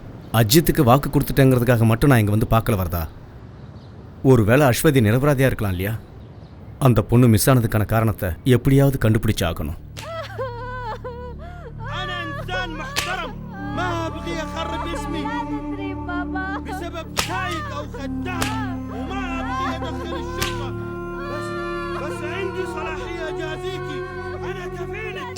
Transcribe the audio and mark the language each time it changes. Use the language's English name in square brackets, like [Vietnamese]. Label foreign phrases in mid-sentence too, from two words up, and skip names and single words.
[Tamil] அஜித்துக்கு வாக்கு கொடுத்துட்டேங்கிறதுக்காக மட்டும் நான் இங்கே வந்து பார்க்கல வரதா. ஒருவேளை அஸ்வதி நிரபராதியாக இருக்கலாம் இல்லையா? அந்த பொண்ணு மிஸ் ஆனதுக்கான காரணத்தை எப்படியாவது கண்டுபிடிச்சு ஆகணும். [Arabic] أنا إنسان محترم ما أبغي أخرب اسمي بسبب سايق أو خدام وما أبغي أدخل الشرطة بس عندي صلاحية أجازيكي أنا كفيلك.